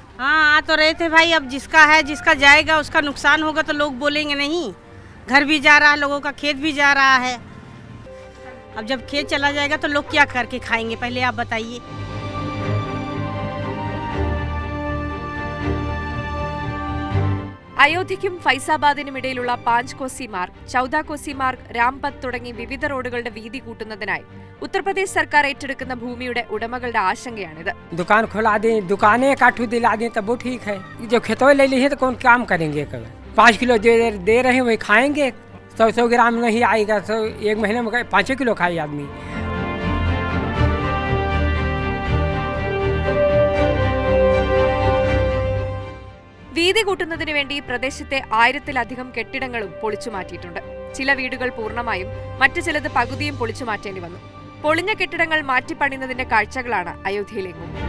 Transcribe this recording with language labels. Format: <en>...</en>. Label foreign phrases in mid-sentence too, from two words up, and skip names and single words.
<hi>हाँ, आ तो रहे थे भाई। अब जिसका है, जिसका जाएगा, उसका नुकसान होगा तो लोग बोलेंगे नहीं। घर भी जा रहा है, लोगों का खेत भी जा रहा है। अब जब खेत चला जाएगा तो लोग क्या करके खाएंगे, पहले आप बताइए।</hi> <ml>അയോധ്യയ്ക്കും ഫൈസാബാദിനും ഇടയിലുള്ള 5 കോസി മാർഗ്, 14 കോസി മാർഗ്, രാംപത്ത് തുടങ്ങി വിവിധ റോഡുകളുടെ വീതി കൂട്ടുന്നതിനായി ഉത്തർപ്രദേശ് സർക്കാർ ഏറ്റെടുക്കുന്ന ഭൂമിയുടെ ഉടമകളുടെ ആശങ്കയാണിത്.</ml> <hi>दुकान खोला दें, दुकानें काटू दिला दें तो वो ठीक है। जो खेतों ले ली है तो कौन काम करेंगे? 5 किलो दे रहे हैं वही खाएंगे। 100 ग्राम नहीं आएगा तो एक महीने में 5 किलो खाए आदमी।</hi> <ml>വീതി കൂട്ടുന്നതിന് വേണ്ടി പ്രദേശത്തെ 1000-ലധികം കെട്ടിടങ്ങളും പൊളിച്ചുമാറ്റിയിട്ടുണ്ട്. ചില വീടുകൾ പൂർണ്ണമായും മറ്റു ചിലത് പകുതിയും പൊളിച്ചുമാറ്റേണ്ടി വന്നു. പൊളിഞ്ഞ കെട്ടിടങ്ങൾ മാറ്റിപ്പണിയുന്നതിന്റെ കാഴ്ചകളാണ് അയോധ്യയിലെങ്ങും.</ml>